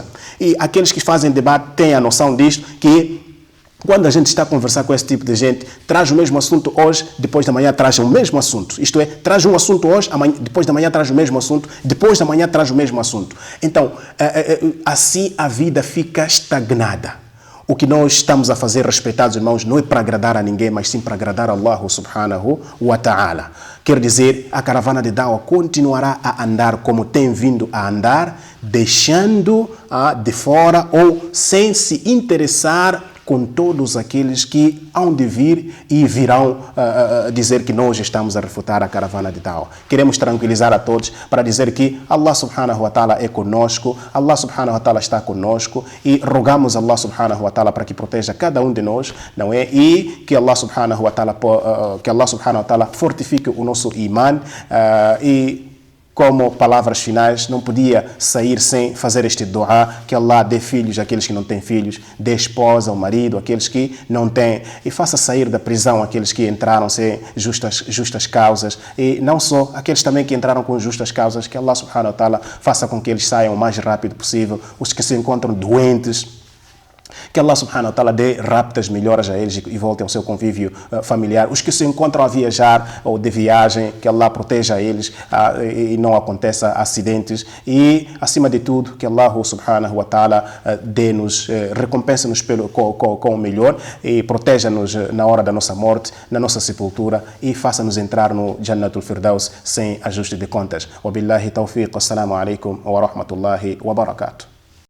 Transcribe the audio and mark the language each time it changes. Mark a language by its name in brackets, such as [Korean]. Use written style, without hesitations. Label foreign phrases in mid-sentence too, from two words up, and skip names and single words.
[Portuguese] E aqueles que fazem debate têm a noção disto, que quando a gente está a conversar com esse tipo de gente, traz o mesmo assunto hoje, depois da manhã traz o mesmo assunto. Isto é, traz um assunto hoje, depois da manhã traz o mesmo assunto, depois da manhã traz o mesmo assunto. Então, assim a vida fica estagnada. O que nós estamos a fazer, respeitados irmãos, não é para agradar a ninguém, mas sim para agradar a [Arabic] الله سبحانه وتعالى. [Portuguese] Quer dizer, a Caravana de Dawa continuará a andar como tem vindo a andar, deixando de fora ou sem se interessar com todos aqueles que hão de vir e virão dizer que nós estamos a refutar a Caravana de Dawa. Queremos tranquilizar a todos para dizer que [Arabic] الله سبحانه وتعالى [Portuguese] é conosco, [Arabic] الله سبحانه وتعالى [Portuguese] está conosco e rogamos [Arabic] الله سبحانه وتعالى [Portuguese] para que proteja cada um de nós, não é? E que [Arabic] الله سبحانه وتعالى [Portuguese] fortifique o nosso iman e como palavras finais, não podia sair sem fazer este dua, que Allah dê filhos àqueles que não têm filhos, dê esposa ao marido àqueles que não têm, e faça sair da prisão aqueles que entraram sem justas causas, e não só aqueles também que entraram com justas causas, que [Arabic] الله سبحانه وتعالى [Portuguese] faça com que eles saiam o mais rápido possível, os que se encontram doentes, que [Arabic] الله سبحانه وتعالى [Portuguese] dê rápidas melhoras a eles e voltem ao seu convívio familiar. Os que se encontram a viajar ou de viagem, que Allah proteja eles e não aconteça acidentes. E, acima de tudo, que [Arabic] الله سبحانه وتعالى [Portuguese] dê-nos, recompense-nos com o melhor e proteja-nos na hora da nossa morte, na nossa sepultura, e faça-nos entrar no [Arabic] جنة الفردوس [Portuguese] sem ajuste de contas. [Arabic] وبالله التوفيق. السلام عليكم ورحمة الله وبركاته.